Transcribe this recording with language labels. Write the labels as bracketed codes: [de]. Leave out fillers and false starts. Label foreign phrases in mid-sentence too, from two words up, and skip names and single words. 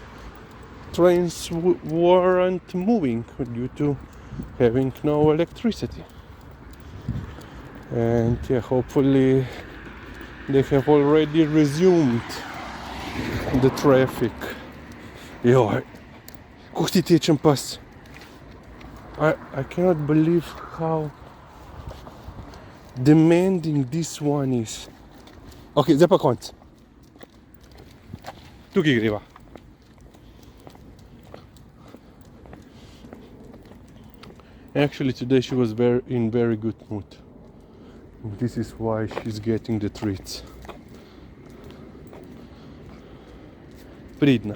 [en] Trains weren't moving due to having no electricity. And yeah, hopefully they have already resumed the traffic. [sl] Joj, kako si tečen pas. [en] I cannot believe how demanding this one is. [sl] Ok, zdaj pa konc. Tukaj greva. [en] Actually, today she was in very good mood. This is why she's getting the treats. [sl] Pridna.